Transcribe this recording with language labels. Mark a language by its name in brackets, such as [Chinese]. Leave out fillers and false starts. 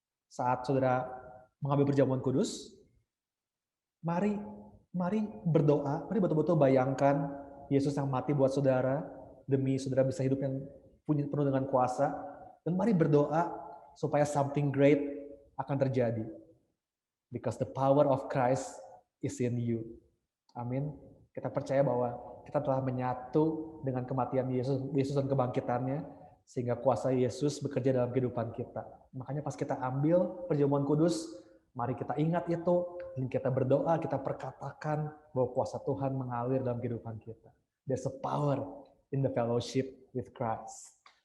[Indonesian] Saat saudara mengambil perjamuan kudus, mari berdoa, mari betul-betul bayangkan Yesus yang mati buat saudara, demi saudara bisa hidup yang penuh dengan kuasa, dan mari berdoa supaya [English] something great [Indonesian] akan terjadi. [English] Because the power of Christ is in you. [Indonesian] Amin. Kita percaya bahwa kita telah menyatu dengan kematian Yesus dan kebangkitannya, sehingga kuasa Yesus bekerja dalam kehidupan kita. Makanya pas kita ambil perjamuan kudus, mari kita ingat itu, dan kita berdoa, kita perkatakan bahwa kuasa Tuhan mengalir dalam kehidupan kita. [English] There's a power in the fellowship with Christ.